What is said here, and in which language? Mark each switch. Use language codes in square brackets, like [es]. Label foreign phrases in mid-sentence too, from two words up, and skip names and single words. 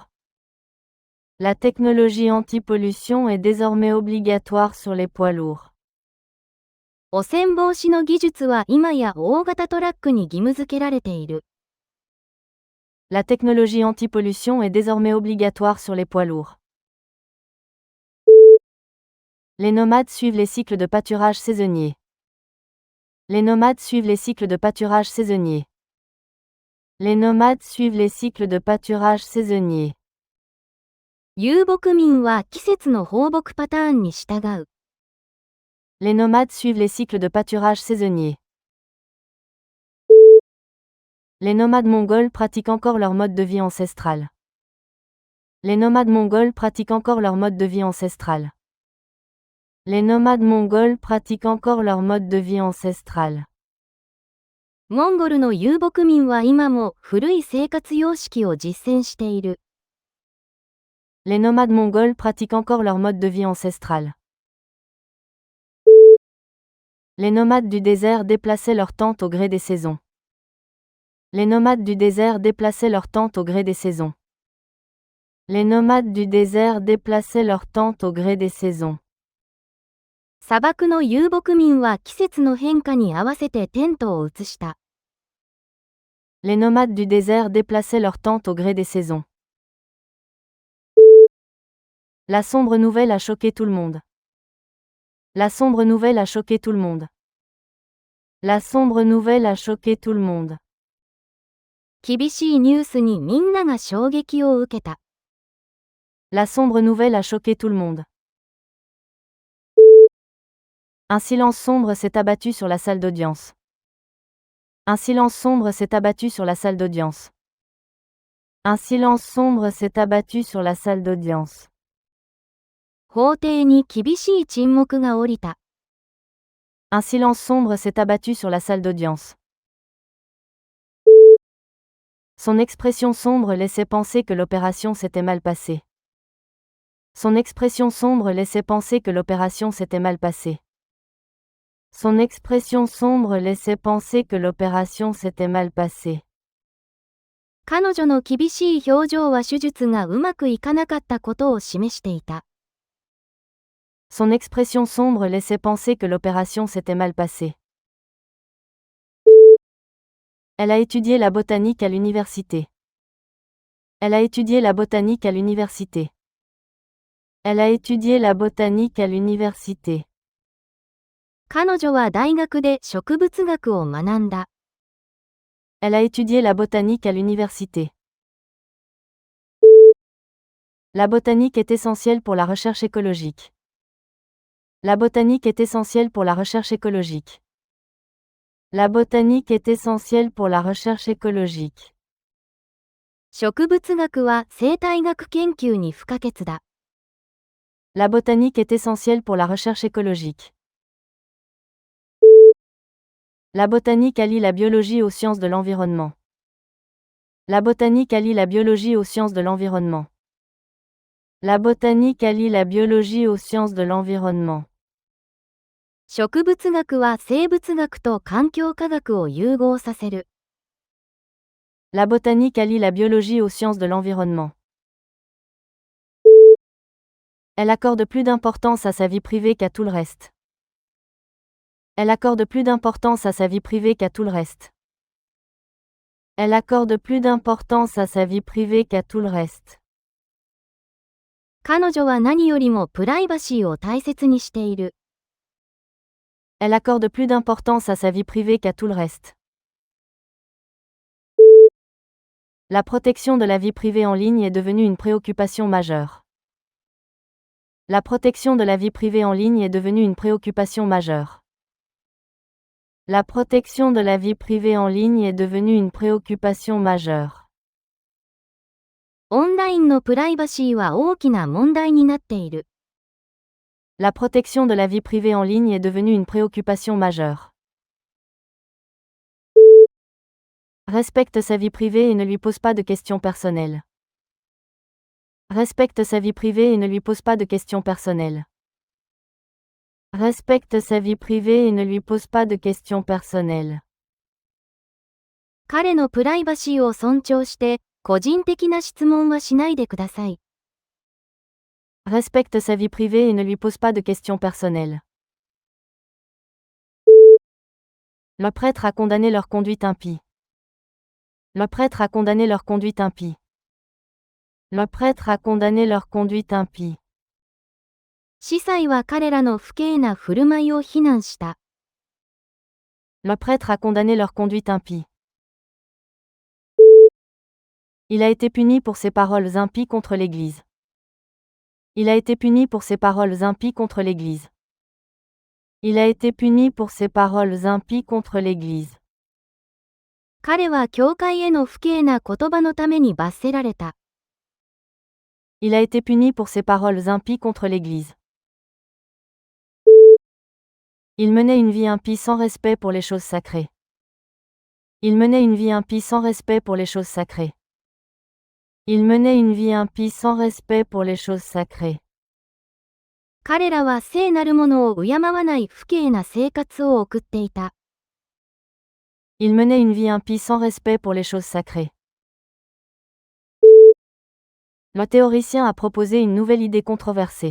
[fr] La technologie anti-pollution est désormais obligatoire sur les poids lourds. [ja] 汚染防止の技術は今や大型トラックに義務付けられている。 [fr] La technologie anti-pollution est désormais obligatoire sur les poids lourds. Les nomades suivent les cycles de pâturage saisonniers. Les nomades suivent les cycles de pâturage saisonniers. Les nomades suivent les cycles de pâturage saisonniers. [ja] 遊牧民は季節の放牧パターンに従う。 [fr] Les nomades suivent les cycles de pâturage saisonniers. Les nomades mongols pratiquent encore leur mode de vie ancestral. Les nomades mongols pratiquent encore leur mode de vie ancestral. Les nomades mongols pratiquent encore leur mode de vie ancestral. [ja] モンゴルの遊牧民は今も古い生活様式を実践している。 [fr] Les nomades mongols pratiquent encore leur mode de vie ancestral. Les nomades du désert déplaçaient leurs tentes au gré des saisons. Les nomades du désert déplaçaient leurs tentes au gré des saisons. Les nomades du désert déplaçaient leurs tentes au gré des saisons. [ja] 砂漠の遊牧民は季節の変化に合わせてテントを移した。 [fr] Les nomades du désert déplaçaient leurs tentes au gré des saisons. La sombre nouvelle a choqué tout le monde. La sombre nouvelle a choqué tout le monde. La sombre nouvelle a choqué tout le monde. [ja] 厳しいニュースにみんなが衝撃を受けた。 [fr] La sombre nouvelle a choqué tout le monde. Un silence sombre s'est abattu sur la salle d'audience. Un silence sombre s'est abattu sur la salle d'audience. Un silence sombre s'est abattu sur la salle d'audience. [ja] 法廷に厳しい沈黙が降りた。 [fr] Un silence sombre s'est abattu sur la salle d'audience. Son expression sombre laissait penser que l'opération s'était mal passée. Son expression sombre laissait penser que l'opération s'était mal passée. Son expression sombre laissait penser que l'opération s'était mal passée. [ja] 彼女の厳しい表情は手術がうまくいかなかったことを示していた。 [fr] Son expression sombre laissait penser que l'opération s'était mal passée. Elle a étudié la botanique à l'université. Elle a étudié la botanique à l'université. Elle a étudié la botanique à l'université. [ja] 彼女は大学で植物学を学んだ。 [fr] Elle a étudié la botanique à l'université. La botanique est essentielle pour la recherche écologique. La botanique est essentielle pour la recherche écologique. La botanique est essentielle pour la recherche écologique. [ja] 植物学は生態学研究に不可欠だ。 [fr] La botanique est essentielle pour la recherche écologique. La botanique allie la biologie aux sciences de l'environnement. La botanique allie la biologie aux sciences de l'environnement. La botanique allie la biologie aux sciences de l'environnement. [ja] 植物学は生物学と環境科学を融合させる。 [fr] La botanique allie la biologie aux sciences de l'environnement. Elle accorde plus d'importance à sa vie privée qu'à tout le reste. Elle accorde plus d'importance à sa vie privée qu'à tout le reste. Elle accorde plus d'importance à sa vie privée qu'à tout le reste. [ja] 彼女は何よりもプライバシーを大切にしている。 [fr] Elle accorde plus d'importance à sa vie privée qu'à tout le reste. La protection de la vie privée en ligne est devenue une préoccupation majeure. La protection de la vie privée en ligne est devenue une préoccupation majeure. La protection de la vie privée en ligne est devenue une préoccupation majeure. [ja] オンラインのプライバシーは大きな問題になっている。 [fr] La protection de la vie privée en ligne est devenue une préoccupation majeure. Respecte sa vie privée et ne lui pose pas de questions personnelles. Respecte sa vie privée et ne lui pose pas de questions personnelles. Respecte sa vie privée et ne lui pose pas de questions personnelles. [ja] 彼のプライバシーを尊重して、個人的な質問はしないでください。 [fr] Respecte sa vie privée et ne lui pose pas de questions personnelles. Le prêtre a condamné leur conduite impie. Le prêtre a condamné leur conduite impie. Le prêtre a condamné leur conduite impie. [ja] 司祭は彼らの不敬な振る舞いを非難した。 [fr] Le prêtre a condamné leur conduite impie. Il a été puni pour ses paroles impies contre l'Église. Il a été puni pour ses paroles impies contre l'Église. Il a été puni pour ses paroles impies contre l'Église. [ja] 彼は教会への不敬な言葉のために罰せられた。 [fr] Il a été puni pour ses paroles impies contre l'Église. Il menait une vie impie sans respect pour les choses sacrées. Il menait une vie impie sans respect pour les choses sacrées. Il menait une vie impie sans respect pour les choses sacrées. [ja] 彼らは聖なるものを敬わない不敬な生活を送っていた。 [fr] Il menait une vie impie sans respect pour les choses sacrées. Le théoricien a proposé une nouvelle idée controversée.